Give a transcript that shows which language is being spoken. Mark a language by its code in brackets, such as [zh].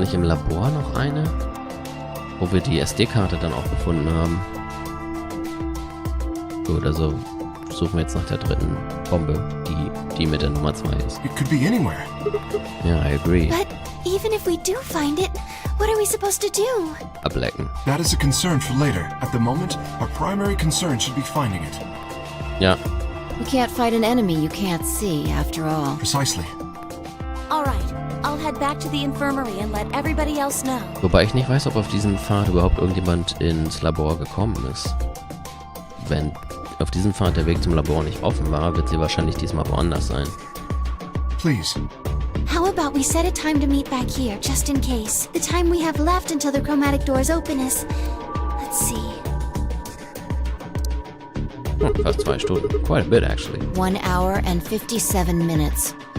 [de] nicht im Labor noch eine? Wo wir die SD-Karte dann auch gefunden haben. Gut, also suchen wir jetzt nach der dritten Bombe, die mit der Nummer 2 ist. [en] It could be anywhere. Ja, I agree. But even if we do find it, what are we supposed to do? [de] Ablecken. [en] That is a concern for later. At the moment, our primary concern should be finding it. [de] Ja, [en] You can't fight an enemy you can't see, after all. Precisely. All right, I'll head back to the infirmary and let everybody else know. [de] wobei ich nicht weiß, ob auf diesem Pfad überhaupt irgendjemand ins Labor gekommen ist. Wenn auf diesem Pfad der Weg zum Labor nicht offen war, wird sie wahrscheinlich diesmal woanders sein. [en] Please. How about we set a time to meet back here, just in case? The time we have left until the chromatic doors open is... Let's see... [de] Fast 2 Stunden. [en] Quite a bit, actually. 1 hour and 57 minutes.